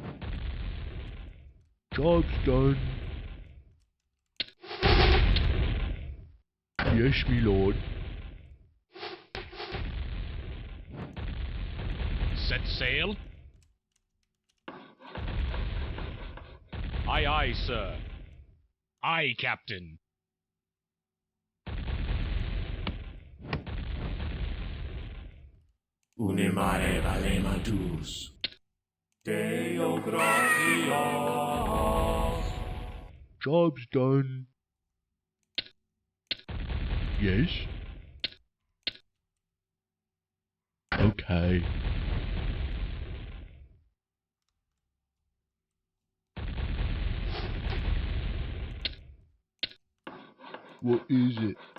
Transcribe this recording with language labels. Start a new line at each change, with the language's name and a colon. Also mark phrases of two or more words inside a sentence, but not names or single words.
English: Job's done. Yes, me lord. Set sail. Aye, aye, sir. Aye, Captain. Une mare valema tus.
Latin: Deo gratias.
English: Job's done. Yes? Okay. What is it?